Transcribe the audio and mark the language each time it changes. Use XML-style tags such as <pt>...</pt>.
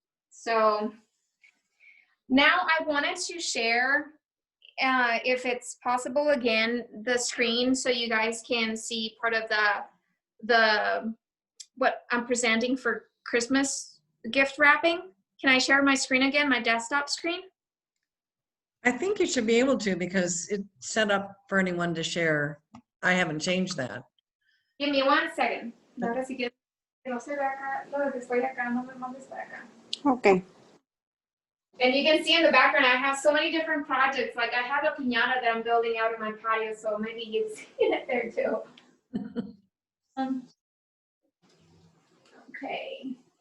<en>So now I wanted to share, if it's possible, again, the screen so you guys can see part of the what I'm presenting for Christmas gift wrapping. Can I share my screen again, my desktop screen? I think you should be able to because it's set up for anyone to share. I haven't changed that. Give me 1 second.</en> <es>Ahora sí que no se ve acá, lo que estoy acá, no me mandes para acá.</es> <en>Okay. And you can see in the background, I have so many different projects. Like I have a piñata that I'm building out in my patio, so maybe you've seen it there too. Okay.</en>